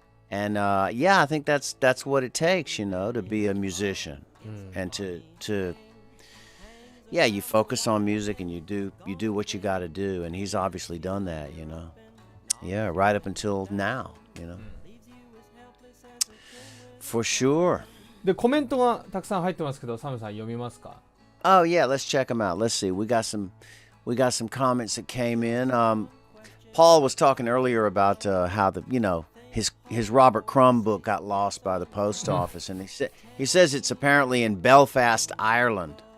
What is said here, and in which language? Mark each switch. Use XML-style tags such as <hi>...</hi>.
<en>And I think that's what it takes, to be a musician, and to you focus on music and you do what you got to do, and he's obviously done that, right up until now, for sure.</en> <ja>でコメントがたくさん入ってますけど、サムさん読みますか？</ja> <en>Oh yeah, let's check them out. Let's see. We got some comments that came in. Paul was talking earlier about how his Robert Crumb book got lost by the post office, and he says it's apparently in Belfast, Ireland.</en>